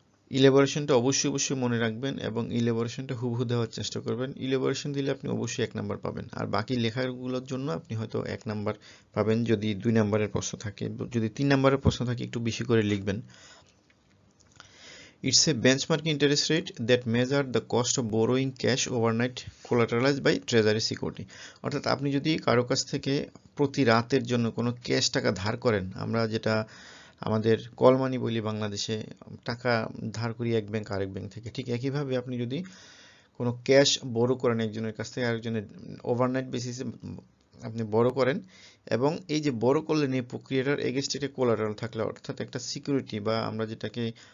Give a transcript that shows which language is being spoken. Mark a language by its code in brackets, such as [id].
[bn] ইলেবোরেশনটা অবশ্যই মনে রাখবেন এবং ইলেবোরেশনটা হুবহু দেওয়ার চেষ্টা করবেন। ইলেবোরেশন দিলে আপনি অবশ্যই 1 নাম্বার পাবেন, আর বাকি লেখাগুলোর জন্য আপনি হয়তো 1 নাম্বার পাবেন যদি 2 নাম্বারের প্রশ্ন থাকে। যদি 3 নাম্বারের প্রশ্ন থাকে একটু বেশি করে লিখবেন। [en] It's a benchmark interest rate that measure the cost of borrowing cash overnight collateralized by treasury security. [bn] অর্থাৎ আপনি যদি কারো কাছ থেকে প্রতি রাতের জন্য কোনো ক্যাশ টাকা ধার করেন, আমরা যেটা আমাদের কল মানি বলি বাংলাদেশে, টাকা ধার করি এক ব্যাংক আরেক ব্যাংক থেকে, ঠিক একইভাবে আপনি যদি কোনো ক্যাশ বড় করেন একজনের কাছ থেকে আরেকজনের ওভারনাইট বেসিসে আপনি বড় করেন, এবং এই যে বড় করলেন এই প্রক্রিয়াটার এগেইনস্ট একটা কোলাটারাল থাকলে, অর্থাৎ একটা সিকিউরিটি বা আমরা যেটাকে